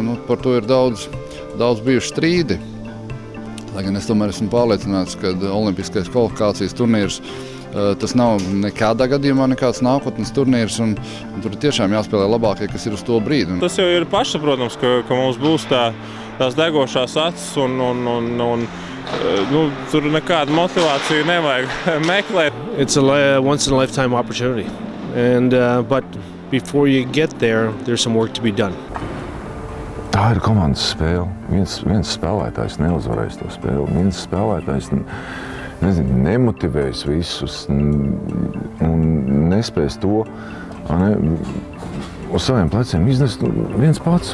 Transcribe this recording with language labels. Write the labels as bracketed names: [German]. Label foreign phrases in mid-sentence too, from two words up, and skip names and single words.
[Latvian] Par to ir daudz bijuši strīdi. Lai gan es tomēr esmu pārliecināts, ka olimpiskais kvalifikācijas turnīrs tas nav nekādā gadījumā nekāds nākotnes turnīrs, un tur tiešām jāspēlē labākie, kas ir uz to brīdi. Tas jau ir pašsaprotams, ka mums būs tās degošās acis, un tur nekādu motivāciju nevajag meklēt. [English] It's a once-in-a-lifetime opportunity, but before you get there, there's some work to be done. [Latvian] Tā ir komandas spēle. Viens spēlētājs neuzvarēs to spēli. Viens spēlētājs nemotivēs visus un nespēs to uz saviem pleciem iznest viens pats.